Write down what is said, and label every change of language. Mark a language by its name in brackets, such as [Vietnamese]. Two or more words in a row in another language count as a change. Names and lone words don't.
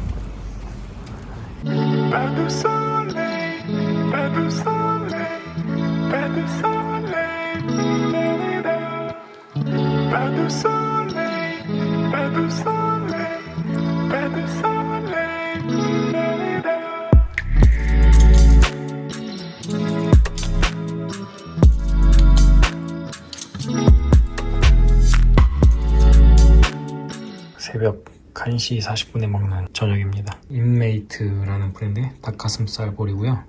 [French] Pas de soleil, pas de soleil, pas de soleil, pas de soleil, pas de soleil, pas de soleil. [Korean] 새벽 1시 40분에 먹는 저녁입니다. 인메이트라는 브랜드의 닭가슴살 볼이고요.